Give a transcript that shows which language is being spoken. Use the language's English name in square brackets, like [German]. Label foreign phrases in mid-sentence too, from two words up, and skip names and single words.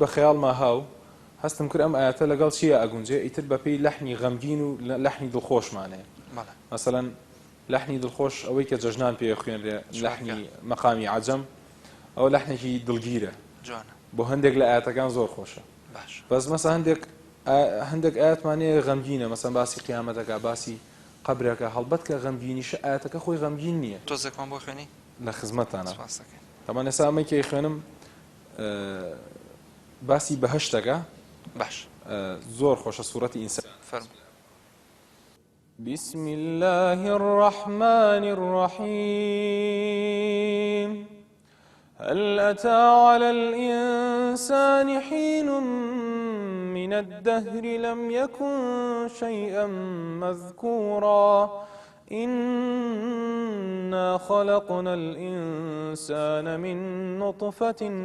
[Central Kurdish] خەیاڵما هاو هەستم کرد ئەم ئاەتە لەگەڵ چیە ئەگونجێ ئیتر بەپێی لەحنی غەمگین و لەحنی دڵخۆشمانەیە مەسەڵەن لەحنی دڵخۆش ئەوەی کە جەژنان پێ خوێنرێ لەحنی مەقامی عەجەم ئەو لەحنێکی دڵگیرە بۆ هەندێک لە ئاەتەکان زۆر خۆشە بەس مەسە هەندێک ئاەتمانەیە غەمگینە مەسەن باسی قیامەتەکە باسی قەبرەکە هەڵبەت کە غەمگینیشە ئاەتەکە خۆی غەمگین نییە تۆزێکمان بۆ خوێنی لە خزمەتانە تەمان ئێستا ئەمەی خوێنم باسی بەهەشتەکە باش زۆر خۆشە سوورەتی ئینسان فەرموو [Arabic] بسم الله الرحمن الرحيم هل أتى على الإنسان حين من الدهر لم يكن شيئا مذكورا إنا خلقنا الإنسان من نطفة